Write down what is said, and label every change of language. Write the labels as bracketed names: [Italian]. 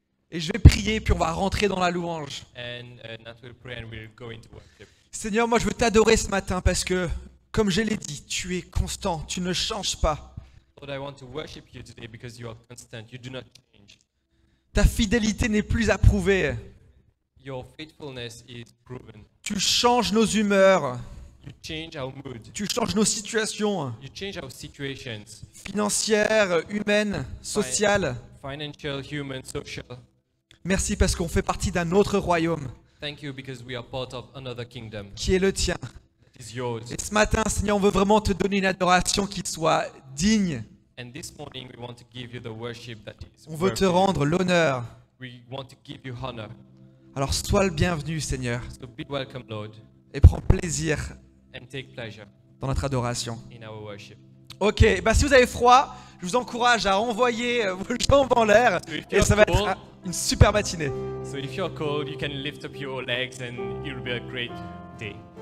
[French] et je vais prier, puis on va rentrer dans la louange. [English] and Nat will pray and we'll go into worship. [French] Seigneur, moi je veux t'adorer ce matin parce que, comme je l'ai dit, tu es constant, tu ne changes pas. [English] Lord, I want to worship you today because you are constant. You do not change. [French] Ta fidélité n'est plus à prouver. [English] Your faithfulness is proven. [French] Tu changes nos humeurs, [English] You change our mood. [French] tu changes nos situations [English] You change our situations, [French] financières, humaines, sociales. [English] financial, human, social. [French] Merci parce qu'on fait partie d'un autre royaume [English] Thank you because we are part of another kingdom. [French] qui est le tien. [English] That is yours. [French] Et ce matin, Seigneur, on veut vraiment te donner une adoration qui soit digne. [English] And this morning we want to give you the worship that is [French] On veut te [English] worthy. [French] rendre l'honneur. [English] We want to give you honor. [French] Alors sois le bienvenu, Seigneur, [English] So be welcome, Lord, [French] et prends plaisir [English] and take pleasure [French] dans notre adoration. [English] in our worship. [French] Ok, bah si vous avez froid, je vous encourage à envoyer vos jambes en l'air et ça va être une super matinée. [English] So if you're cold, you can lift up your legs and it will be a great day.